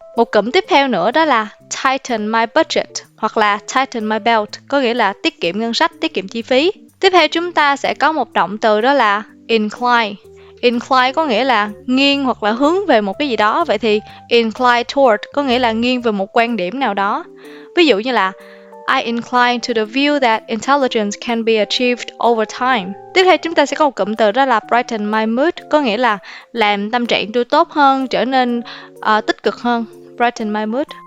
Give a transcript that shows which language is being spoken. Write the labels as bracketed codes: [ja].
[vi] Một cụm tiếp theo nữa đó là tighten my budget hoặc là tighten my belt, có nghĩa là tiết kiệm ngân sách, tiết kiệm chi phí. Tiếp theo chúng ta sẽ có một động từ đó là incline. Incline có nghĩa là nghiêng hoặc là hướng về một cái gì đó. Vậy thì incline toward có nghĩa là nghiêng về một quan điểm nào đó. [en] Ví dụ như là I incline to the view that intelligence can be achieved over time. [vi] Tiếp theo chúng ta sẽ có một cụm từ đó là brighten my mood, có nghĩa là làm tâm trạng tôi tốt hơn, trở nên tích cực hơn. Brighten my mood.